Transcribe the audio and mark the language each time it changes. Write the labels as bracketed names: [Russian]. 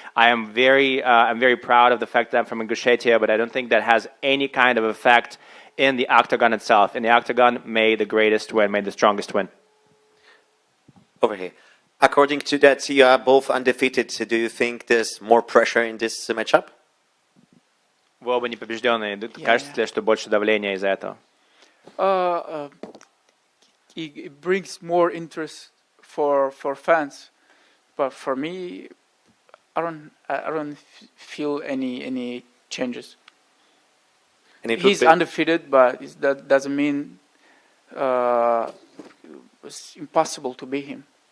[English] I'm very proud of the fact that I'm from Ingushetia, but I don't think that has any kind of effect in the octagon itself. In the octagon, may the greatest win, may the strongest win. Over here. According to that, you are both undefeated. So do you think there's more pressure in this matchup? [Russian] Вы оба не побежденные. Кажется ли, что больше давления из-за этого? [English] It brings more interest for fans, but for me, I don't feel any changes. He's undefeated, but that doesn't mean it's impossible to beat him.